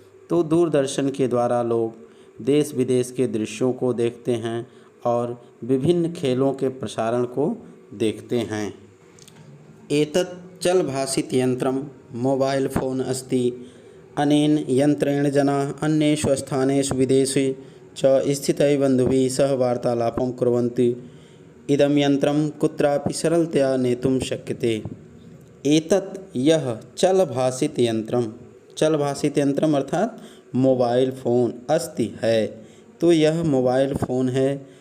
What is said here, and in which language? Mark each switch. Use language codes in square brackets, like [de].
[hi] तो दूरदर्शन के द्वारा लोग देश विदेश के दृश्यों को देखते हैं और विभिन्न खेलों के प्रसारण को देखते हैं। एतत् [sa] चलभाषितयन्त्रं मोबाइल फोन अस्ति। अनेन यन्त्रेण जनाः अन्येषु स्थानेषु विदेशेषु च स्थितैः बन्धुभिः सह वार्तालापं कुर्वन्ति। इदं यन्त्रं कुत्रापि सरलतया नेतुं शक्यते। [hi] एतत् यः चलभाषितयन्त्रम् अर्थात मोबाइल फ़ोन अस्ति है, तो यह मोबाइल फ़ोन है।